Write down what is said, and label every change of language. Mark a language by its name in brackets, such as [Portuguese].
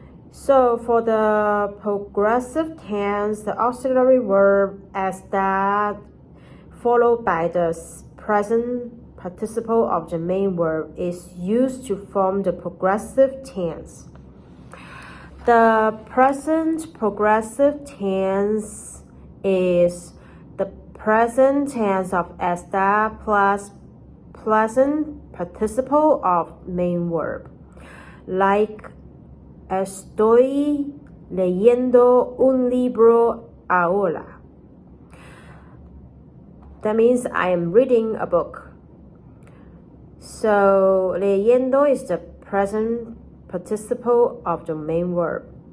[English] So for the progressive tense, the auxiliary verb estar followed by the present participle of the main verb is used to form the progressive tense. The present progressive tense is the present tense of estar plus present participle of main verb. [Spanish] Like estoy leyendo un libro ahora. [English] That means I am reading a book. So, leyendo is the present participle of the main verb.